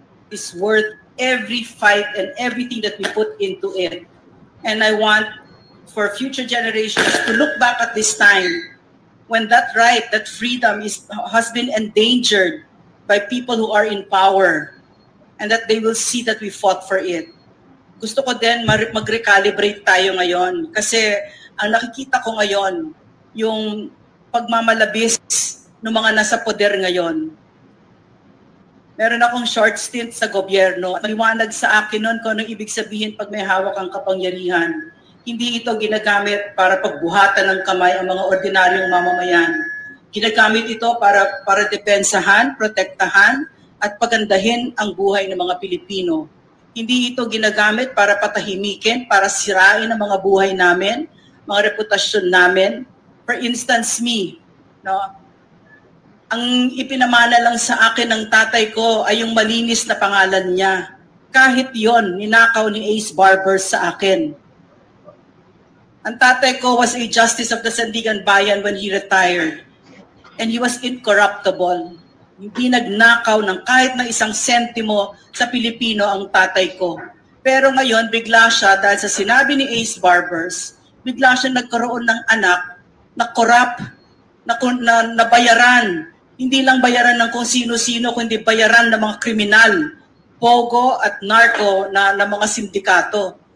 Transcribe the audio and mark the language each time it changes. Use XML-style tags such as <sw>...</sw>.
<en>Is worth every fight and everything that we put into it. And I want for future generations to look back at this time when that right, that freedom has been endangered by people who are in power, and that they will see that we fought for it.</en> <tl>Gusto ko din mag-recalibrate tayo ngayon kasi ang nakikita ko ngayon, yung pagmamalabis ng mga nasa poder ngayon. Meron akong</tl> <en>short stint</en> <tl>sa gobyerno. Maliwanag sa akin noon kung anong ibig sabihin pag may hawak ang kapangyarihan. Hindi ito ginagamit para pagbuhatan ng kamay ang mga ordinaryong mamamayan. Ginagamit ito para depensahan, protektahan, at pagandahin ang buhay ng mga Pilipino. Hindi ito ginagamit para patahimikin, para sirain ang mga buhay namin, mga reputasyon namin.</tl> <en>For instance, me,</en> <tl>no? Ang ipinamana lang sa akin ng tatay ko ay yung malinis na pangalan niya. Kahit yon, ninakaw ni Ace Barbers sa akin. Ang tatay ko</tl> <en>was a justice of the Sandigan Bayan when he retired. And he was incorruptible.</en> <tl>Hindi nagnakaw ng kahit na isang sentimo sa Pilipino ang tatay ko. Pero ngayon, bigla siya, dahil sa sinabi ni Ace Barbers, bigla siya nagkaroon ng anak na corrupt na nabayaran. Hindi lang bayaran ng kung sino-sino, kundi bayaran ng mga kriminal, pogo at narco na mga sindikato.</tl>